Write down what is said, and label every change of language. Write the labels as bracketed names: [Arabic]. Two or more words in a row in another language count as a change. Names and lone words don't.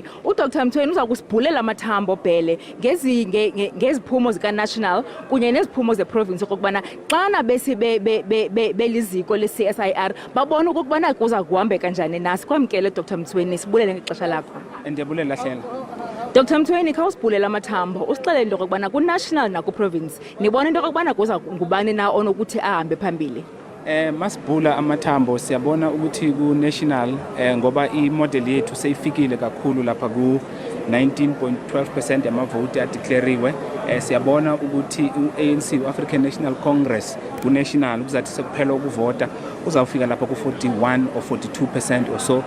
[Xhosa] uDr Mthweni uza kusibhulela amathambo Bhele ngeziphumo zika-national kunye neziphumo ze-province okokubana xana beliziko le-CSIR babona okokubana kuza kuhambeka njani nasi. Kwamkele Dr Mthweni, sibulele ngexesha lakho. Ndiyabulela Hlela. Dr Mthweni, khawusibhulela amathambo usixelele into okokubana ku-national naku-province nibona into okokubana kuza ngubani na onokuthi ahambe phambili. [Zulu] Masibhula amathambo siyabona ukuthi ku-national ngoba imodel yethu seyifikile kakhulu lapha ku 19.12% yamavoti adeclariwe. Siyabona ukuthi u-ANC u-African National Congress ku-national kuzathi sekuphela ukuvota uzawufika lapha ku-41 [English] or 42% or so.